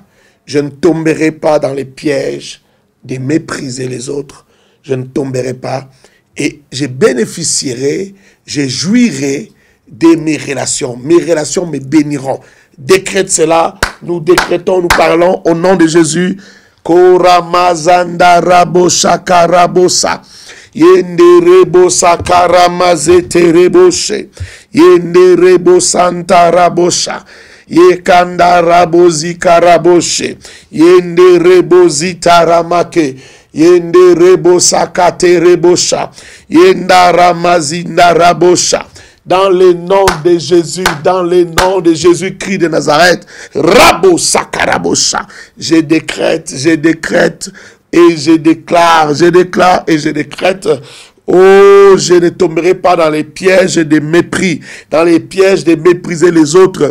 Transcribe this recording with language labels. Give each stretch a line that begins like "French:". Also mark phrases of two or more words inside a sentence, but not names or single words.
French: Je ne tomberai pas dans les pièges de mépriser les autres. Je ne tomberai pas. Et je bénéficierai, je jouirai de mes relations. Mes relations me béniront. Décrète cela. Nous décrétons, nous parlons au nom de Jésus. Koramazanda rabosha karabosa. Yende rebo sakaramazete reboshe. Yende rebo santa rabosha. Yekanda rabozi karaboshe. Yende rebo zita ramake. Yende rebo sakate rebosha. Yenda ramazinda rabosha. Dans le nom de Jésus, dans le nom de Jésus-Christ de Nazareth, Rabo Sakarabosha, je décrète et je déclare et je décrète. Oh, je ne tomberai pas dans les pièges de mépris, dans les pièges de mépriser les autres.